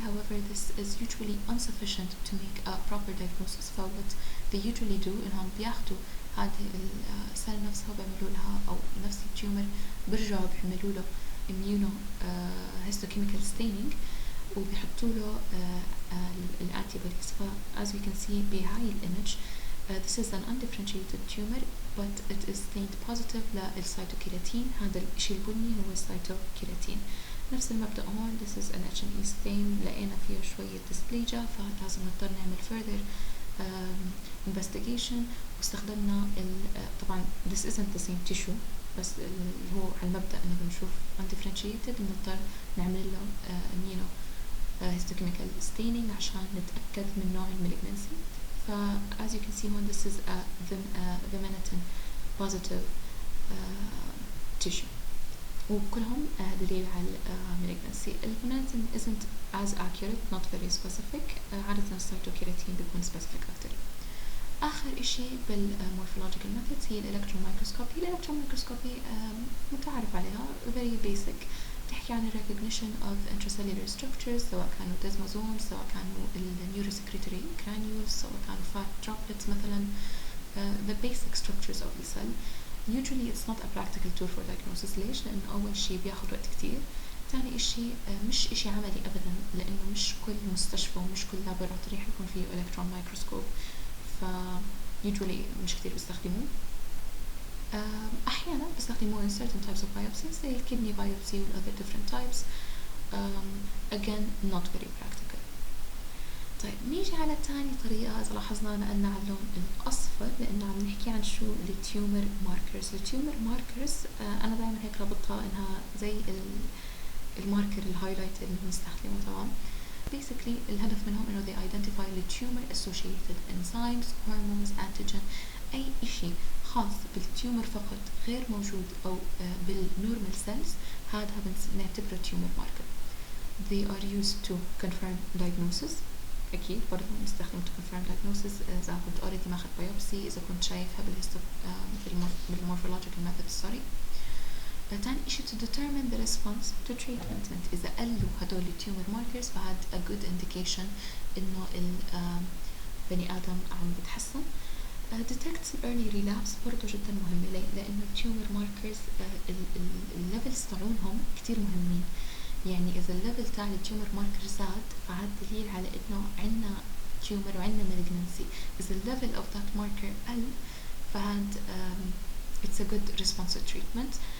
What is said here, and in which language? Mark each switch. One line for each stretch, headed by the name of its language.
English: However, this is usually insufficient to make a proper diagnosis. So what they usually do
Arabic: إنهم بياخدوا هذه السيل نفسها وبيعملوا لها أو نفس التيومر برجعوا بيعملوا له
English: immuno histochemical staining
Arabic: وبيحطوا له الانتيبوديز.
English: ف as you can see
Arabic: بهاي الإيمج
English: this is an undifferentiated tumor but it is stained positive
Arabic: للسيتوكيراتين. هذا الشيء البني هو السيتوكيراتين. نفس المبدأ هون
English: this is an H&E stain
Arabic: لقينا فيه شوية dysplasia فلازم نضطر نعمل
English: further investigation
Arabic: واستخدمنا طبعا
English: this isn't the same tissue
Arabic: بس هو على المبدأ انه بنشوف undifferentiated بنضطر نعمل له
English: immuno histochemical staining
Arabic: عشان نتأكد من نوع المالجنسي.
English: ف as you can see
Arabic: هون
English: this is a vimentin positive tissue
Arabic: وكلهم دليل على
English: malignancy. الفيمنتين isn't as accurate not very specific.
Arabic: عادة السيتوكيراتين بيكون specific أكتر. آخر إشي بالمورفولوجيكال methods هي الإلكترون مايكروسكوبي. الإلكترون مايكروسكوبي متعارف عليها
English: very basic.
Arabic: تحكي عن
English: recognition of intracellular structures
Arabic: سواء كانوا
English: desmosomes
Arabic: سواء كانوا النيوروسكريتوري
English: granules
Arabic: سواء كانوا
English: fat droplets
Arabic: مثلا
English: the basic structures of the cell. Usually it's not a practical tool for diagnosis.
Arabic: ليش؟ لأنه أول شيء بياخد وقت كتير. ثاني إشي مش إشي عملي أبدا لأنه مش كل مستشفى ومش كل لابوراتوري حيكون فيه إلكترون مايكروسكوب ف usually مش كتير بيستخدموه. أحيانا بيستخدموه
English: in certain types of biopsies
Arabic: زي
English: kidney biopsy and other different types. Again not very practical.
Arabic: طيب نيجي على تاني طريقة. إذا لاحظنا نقلنا على اللون الأصفر لأنه عم نحكي عن شو التيومر ماركرز. التيومر ماركرز أنا دائما هيك ربطها إنها زي الماركر الهايلايت اللي بنستخدمه. تمام. basically الهدف منهم إنه
English: they identify the tumor associated enzymes, hormones, antigen
Arabic: أي إشي خاص بالتيومر فقط غير موجود أو بالنورمال cells هذا بنعتبره تيومر ماركر.
English: they are used to confirm diagnosis.
Arabic: أكيد برضه نستخدم
English: to confirm diagnosis
Arabic: إذا كنت already ماخد biopsy إذا كنت شايفها بالمورفولوجيكال method. تاني إشي
English: to determine the response to treatment.
Arabic: إذا قلوا هدول التيومر ماركرز فهاد
English: a good indication
Arabic: إنه البني آدم عم بتحسن.
English: detects early relapse
Arabic: برضه جدا مهمة. ليه؟ لأنه التيومر ماركرز الليفلز تاعونهم كتير مهمين. يعني إذا الليفل تاع التيومر ماركر زاد فهذا دليل على إنه عنا تيومر وعنا malignancy. إذا الليفل
English: of that marker
Arabic: قل فهاد
English: it's a good response to treatment.